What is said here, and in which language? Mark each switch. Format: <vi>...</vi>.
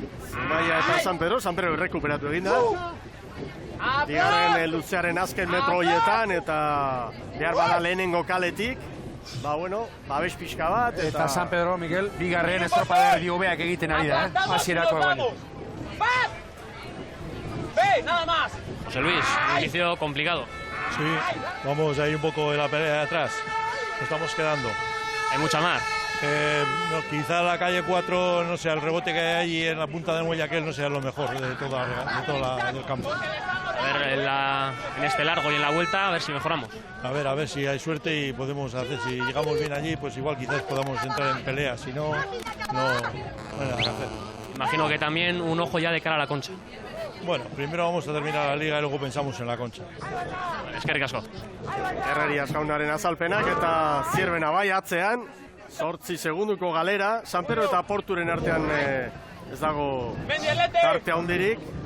<eu>Zumaia eta San Pedro errekuperatu egin da. Bigarren luzearen azken metro horietan, eta behar bada lehenengo kaletik. Babes pixka bat, eta San Pedro, Miguel, bigarren estropada erdi hobeak egiten ari da, hasierako egon.</eu> <es>Nada más. José Luis, un inicio complicado. Sí, vamos ahí un poco de la pelea de atrás. Nos estamos quedando. Hay mucha mar. Quizá la calle 4, no sé, el rebote que hay allí en la punta del muelle aquel no sea lo mejor de toda del campo. A ver, en este largo y en la vuelta, a ver si mejoramos. A ver si hay suerte y podemos hacer, si llegamos bien allí, pues igual quizás podamos entrar en pelea, si no, no hay nada que hacer. Imagino que también un ojo ya de cara a la Concha. Bueno, primero vamos a terminar la liga y luego pensamos en la Concha.</es> <eu>Eskerrik asko. Herrerias jaunaren azalpenak eta Zierbena bai atzean, 8 segunduko galera, San Pedro eta Porturen artean ez dago tarte handirik.</eu>